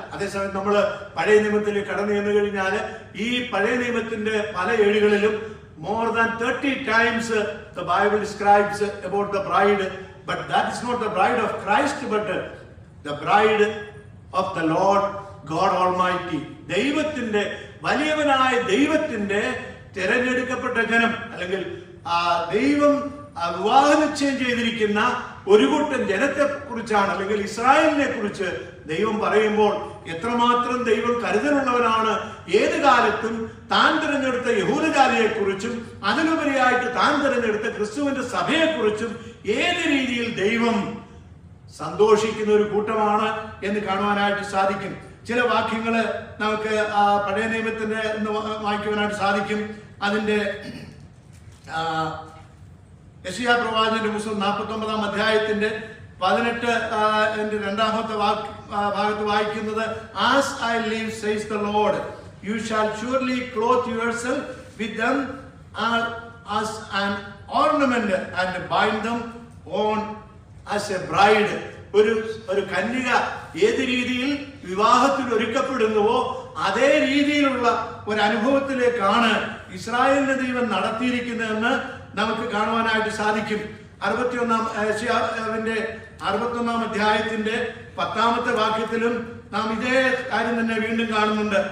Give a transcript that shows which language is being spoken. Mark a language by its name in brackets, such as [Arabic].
[Malayalam] അതേസമയം നമ്മൾ പഴയ നിയമത്തിൽ കടന്നു ചെന്നു കഴിഞ്ഞാൽ ഈ പഴയ നിയമത്തിന്റെ പല ഏടുകളിലും [English] more than 30 times the Bible describes about the bride, but that is not the bride of Christ, but the bride of the Lord God Almighty. [Malayalam] ദൈവത്തിന്റെ, വലിയവനായ ദൈവത്തിന്റെ തിരഞ്ഞെടുക്കപ്പെട്ട ജനം, അല്ലെങ്കിൽ ദൈവം വിവാഹ നിശ്ചയം ചെയ്തിരിക്കുന്ന ഒരു കൂട്ടം ജനത്തെ കുറിച്ചാണ്, അല്ലെങ്കിൽ ഇസ്രായേലിനെ കുറിച്ച് ദൈവം പറയുമ്പോൾ എത്രമാത്രം ദൈവം കരുതലുള്ളവനാണ്. ഏത് കാലത്തും താൻ തിരഞ്ഞെടുത്ത യഹൂദജാതിയെ കുറിച്ചും അതിനുപരിയായിട്ട് താൻ തിരഞ്ഞെടുത്ത ക്രിസ്തുവിന്റെ സഭയെ കുറിച്ചും ഏത് രീതിയിൽ ദൈവം സന്തോഷിക്കുന്ന ഒരു കൂട്ടമാണ് എന്ന് കാണുവാനായിട്ട് സാധിക്കും. ചില വാക്യങ്ങള് നമുക്ക് പഴയ നിയമത്തിന്റെ വായിക്കുവാനായിട്ട് സാധിക്കും. അതിന്റെ യെശയ്യാ പ്രവാചകന്റെ പുസ്തകം 49-ാം അധ്യായത്തിന്റെ 18-ാമത്തെ ഭാഗത്ത് വായിക്കുന്നത്, [English] As I live, says the Lord, you shall surely clothe yourself with them as an ornament and bind them on as a bride. [Malayalam] ഒരു കന്യക ഏത് രീതിയിൽ വിവാഹത്തിൽ ഒരുക്കപ്പെടുന്നുവോ അതേ രീതിയിലുള്ള ഒരു അനുഭവത്തിലേക്കാണ് ഇസ്രായേലിന്റെ ദൈവം നടത്തിയിരിക്കുന്നതെന്ന് നമുക്ക് കാണുവാനായിട്ട് സാധിക്കും. 61-ാം അധ്യായത്തിന്റെ 10-ാമത്തെ വാക്യത്തിലും നാം ഇതേ കാര്യം തന്നെ വീണ്ടും കാണുന്നുണ്ട്.